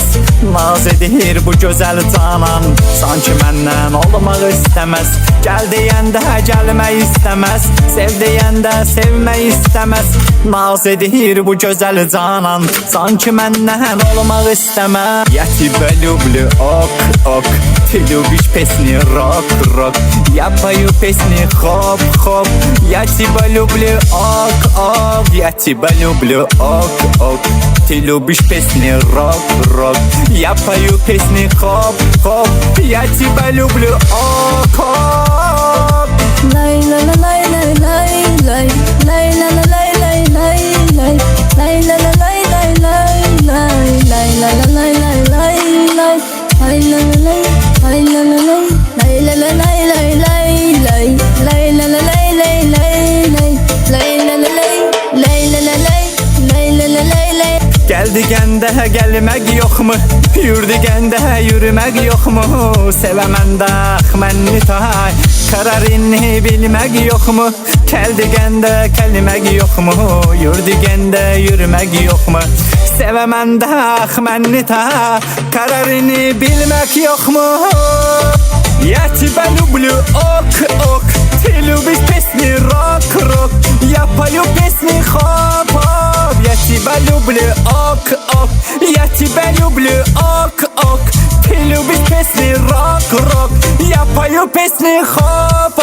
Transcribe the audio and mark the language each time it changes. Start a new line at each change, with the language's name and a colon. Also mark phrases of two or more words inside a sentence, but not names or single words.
Azerbaijani: Naz edir bu gözəl canan, sanki məndən olmaq istəməz. Gəl deyəndə gəlmək istəməz, sev deyəndə sevmək istəməz. Naz edir bu gözəl canan, sanki məndən olmaq istəməz.
Russian: Я тебя люблю, ок, ок, ты любишь песни рок. Я пою песни хоп-хоп, я тебя люблю, ок, ок. Я тебя люблю, ок, ок. Ты любишь песни рок. Я пою песни хоп-хоп. Я тебя люблю, ок, ок. Lay la la lay lay lay lay lay la la lay lay lay lay lay la la lay lay lay lay lay la la lay lay lay lay lay la la lay lay la la lay lay la la lay lay lay lay lay la la lay lay lay lay lay la la lay lay la la lay lay la la lay lay.
Azerbaijani: Gel digəndə gəlmək yoxmu? Yür digəndə yürümək yoxmu? Sevəməndə mənni tay, qararını bilmək yoxmu? Gəl digəndə gəlmək yoxmu? Yür digəndə yürümək yoxmu? Sevəməndə mənni tay, qararını bilmək yoxmu?
Russian: Я тебя люблю, ок, ок. Ты любишь песни рок. Я пою песни хоп-хоп. Я тебя люблю, ок, ок. Я тебя люблю, ок, ок. Ты любишь песни рок. Я пою песни хоп-хоп.